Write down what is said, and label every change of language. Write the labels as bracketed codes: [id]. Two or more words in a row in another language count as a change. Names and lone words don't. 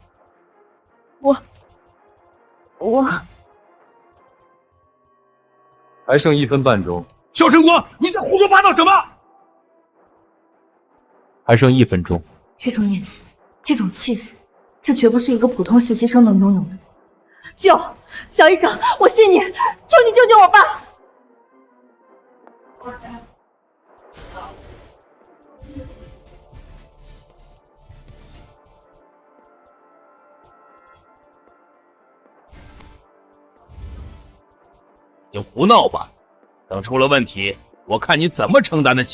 [zh] 我还剩1分半鐘。肖晨光，你在胡說八道什麼？還剩1分鐘。這種演技，這種氣氛， 這絕不是一個普通實習生能擁有的。救！小醫生，我信你，求你救救我爸！就胡闹吧，等出了問題，我看你怎么承擔得起。